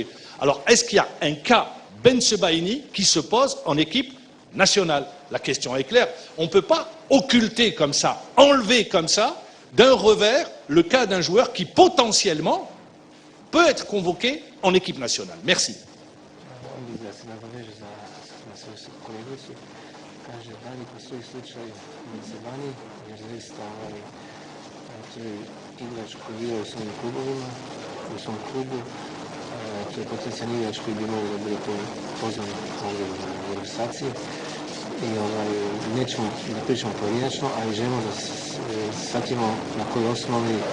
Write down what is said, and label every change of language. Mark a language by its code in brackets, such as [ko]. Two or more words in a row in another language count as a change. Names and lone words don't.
[fr] Alors, est-ce qu'il y a un cas Bensebaini qui se pose en équipe nationale? La question est claire. On ne peut pas occulter comme ça, enlever comme ça, d'un revers, le cas d'un joueur qui potentiellement peut être convoqué en équipe nationale. Merci. [hr] To je potencijalni igrač koji bi mogli da bude pozvan ovdje u reprezentaciji i nećemo da pričamo pojedinačno, ali želimo da shvatimo na kojoj osnovi